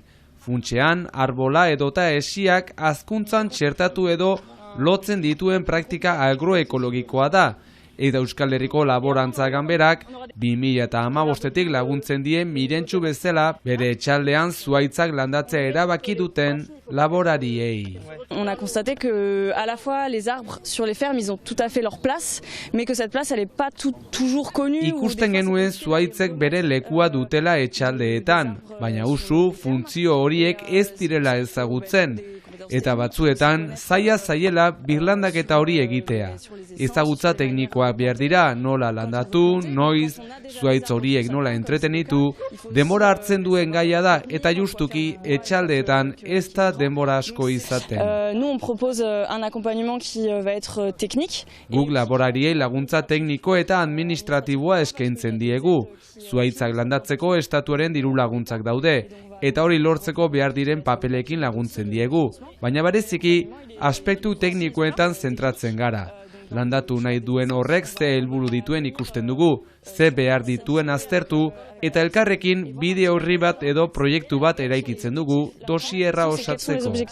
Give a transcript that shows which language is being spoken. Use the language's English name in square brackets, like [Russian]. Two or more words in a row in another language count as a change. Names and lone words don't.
[Basque] Funtsean, arbola edota esiak hazkuntzan txertatu edo lotzen dituen praktika agroekologikoa da, eta Euskal Herriko Laborantza Ganberak 2015etik laguntzen die Mirentxu bezala bere etxaldean zuhaitzak landatzea erabaki duten laborariei. [French] On a constaté que à la fois les arbres sur les fermes ils ont tout à fait leur place, mais que cette place elle est pas toujours connue. [Basque] Ikusten genuen zuhaitzek bere lekua dutela etxaldeetan, baina usu funtzio horiek ez direla ezagutzen. eta batzuetan zaiela birlandaketa hori egitea. Ezagutza teknikoak behar dira, nola landatu, noiz, zuhaitz horiek nola entretenitu, denbora hartzen duen gaia da eta justuki etxaldeetan ez da denbora asko izaten. [French] Nous on propose un accompagnement qui va être technique. [Basque] Guk laborariei laguntza tekniko eta administratiboa eskaintzen diegu. Zuhaitzak landatzeko estatuaren diru laguntzak daude, eta hori lortzeko behar diren papelekin laguntzen diegu, baina bereziki aspektu teknikoetan zentratzen gara. Landatu nahi duen horrek ze helburu dituen ikusten dugu, ze behar dituen aztertu, eta elkarrekin bideo horri bat edo proiektu bat eraikitzen dugu dosierra osatzeko.